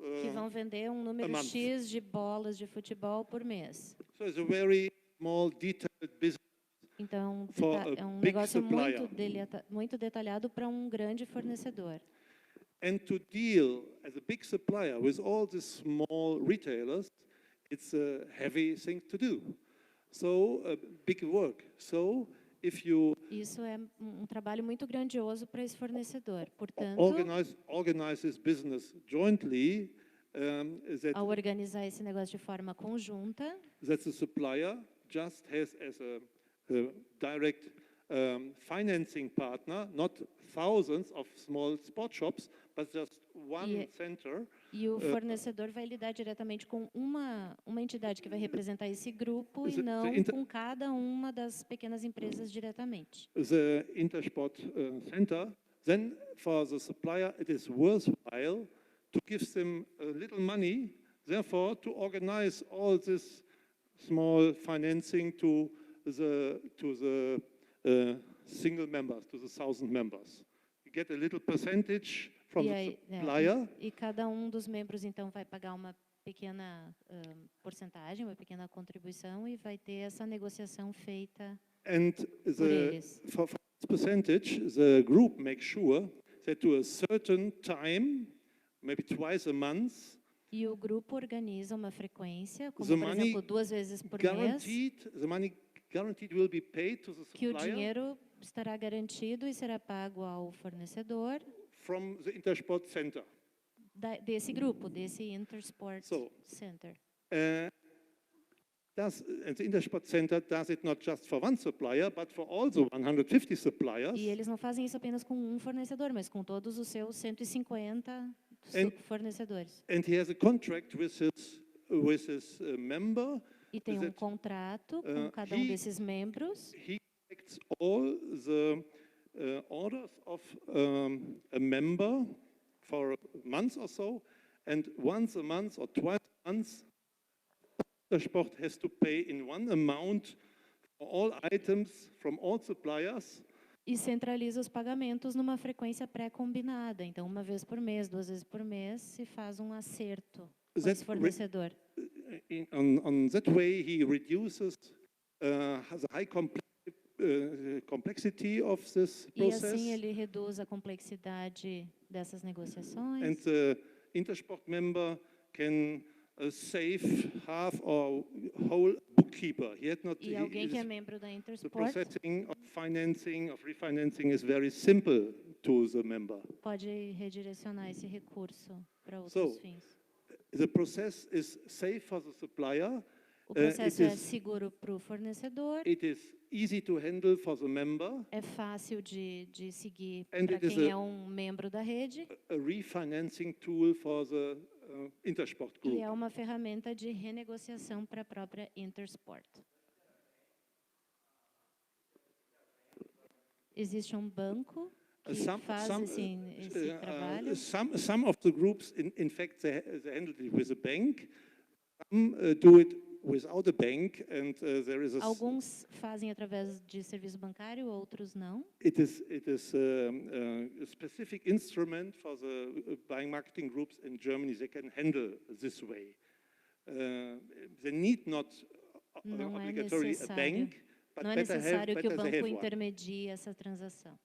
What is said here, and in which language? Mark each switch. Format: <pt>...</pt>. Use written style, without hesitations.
<pt>que vão vender um número</pt> <en>month.</en> <pt>X de bolas de futebol por mês.</pt> <en>So it's a very small, detailed business.</en> <pt>Então,</pt> <en>For</en> <pt>é a um</pt> <en>big</en> <pt>negócio</pt> <en>supplier.</en> <pt>muito detalhado para um grande fornecedor.</pt> <en>And to deal as a big supplier with all these small retailers, it's a heavy thing to do. So, big work. So, if you</en> <pt>Isso é trabalho muito grandioso para esse fornecedor. Portanto,</pt> <en>organize this business jointly,</en> <pt>ao organizar esse negócio de forma conjunta,</pt> <en>that the supplier just has as a direct financing partner, not thousands of small sport shops, but just one center.</en> <pt>E o fornecedor vai lidar diretamente com uma entidade que vai representar esse grupo e não com cada uma das pequenas empresas diretamente.</pt> <en>The Intersport Center, then for the supplier it is worthwhile to give them a little money, therefore to organize all this small financing to the single members, to the 1,000 members. You get a little percentage from the supplier.</en> <pt>E cada um dos membros então vai pagar uma pequena porcentagem, uma pequena contribuição e vai ter essa negociação feita por eles.</pt> <en>For this percentage, the group makes sure that to a certain time, maybe twice a month,</en> <pt>e o grupo organiza uma frequência, como por exemplo 2 vezes por mês,</pt> <en>the money guaranteed will be paid to the supplier,</en> <pt>que o dinheiro estará garantido e será pago ao fornecedor</pt> <en>from the Intersport Center.</en> <pt>Desse grupo, desse Intersport Center.</pt> <en>The Intersport Center does it not just for one supplier, but for all the 150 suppliers.</en> <pt>E eles não fazem isso apenas com um fornecedor, mas com todos os seus 150 fornecedores.</pt> <en>And he has a contract with his member.</en> <pt>E tem contrato com cada um desses membros.</pt> <en>He collects all the orders of a member for a month or so, and once a month or twice a month, the sport has to pay in one amount for all items from all suppliers.</en> <pt>E centraliza os pagamentos numa frequência pré-combinada. Então, 1 vez por mês, 2 vezes por mês, se faz um acerto com esse fornecedor.</pt> <en>On that way, he reduces the high complexity of this process.</en> <pt>E assim ele reduz a complexidade dessas negociações.</pt> <en>And the Intersport member can save half or whole bookkeeper.</en> <pt>E alguém que é membro da Intersport,</pt> <en>the processing of financing, of refinancing is very simple to the member.</en> <pt>Pode redirecionar esse recurso para outros fins.</pt> <en>The process is safe for the supplier.</en> <pt>O processo é seguro para o fornecedor.</pt> <en>It is easy to handle for the member.</en> <pt>É fácil de seguir para quem é um membro da rede.</pt> <en>A refinancing tool for the Intersport group.</en> <pt>E é uma ferramenta de renegociação para a própria Intersport. Existe um banco que faz esse trabalho.</pt> <en>Some of the groups, in fact, they handle it with a bank. Some do it without a bank, and there is a.</en> <pt>Alguns fazem através de serviço bancário, outros não.</pt> <en>It is a specific instrument for the buying marketing groups in Germany. They can handle this way. They need not obligatorily a bank, but</en> <pt>não é necessário que o banco intermedie essa transação.</pt>